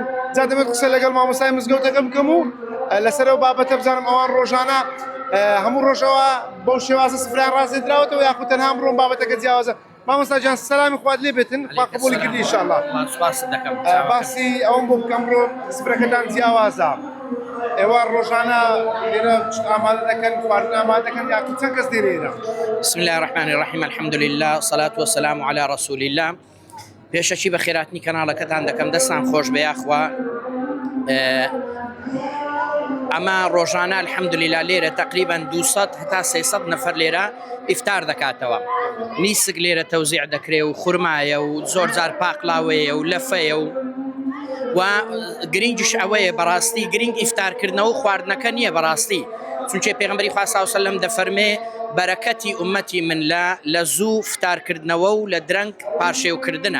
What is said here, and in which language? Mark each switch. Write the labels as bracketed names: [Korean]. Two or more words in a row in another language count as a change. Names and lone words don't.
[Central Kurdish] جا دەبێت قسە لەگەڵ مامۆستای مزگەوتەکە بکەم و لەسەرەوە بابەتە بزانم ئەوان ڕۆژانە هەموو ڕۆژەوە بەو شێوازە سفران ڕازی درراوەتەوە یاخود تەنها ئەمڕۆ بابەتەکە جیاوازە. مامۆستا جان سەلامی خوات لێ بێتن، خوا قبوڵی کردی ئینشاءالله. باسی ئەوم بۆ بکەم ڕۆ سفرەکەتان جیاوازە. ئێوە ڕۆژانە لێرە ئامادە دەکەن خواردن ئامادە دەکەن یاخود چەند کەس لێرە؟ [Arabic] بسم الله الرحمن الرحیم الحمد لله والصلاة والسلام على رسول الله. [Central Kurdish] پێشەچی بە خێراتنی کەناڵەکەتان دەکەم دەستان خۆش بە یاخوا ئەمە ڕۆژانە [Arabic] الحمد لله [Central Kurdish] لێرە [Arabic] تقريبا 200 حتى 300 نفر [Central Kurdish] لێرە ئیفتار دەکاتەوە. نیسک لێرە تەوزیع دەکرێ و خورمایە و زۆر جار پاقلاوەیە و لەفەیە و گرنگش ئەوەیە بەڕاستی گرنگ ئیفتارکردنەوە و خواردنەکە نییە بەڕاستی، چونکە پێغەمبەری خوا [Arabic] صلی الله علیه و سلم [Central Kurdish] دەفەرمێ بەرەکەتی ئومەتی من لە زوو فتارکردنەوە و لە درەنگ پاشێوکردنە.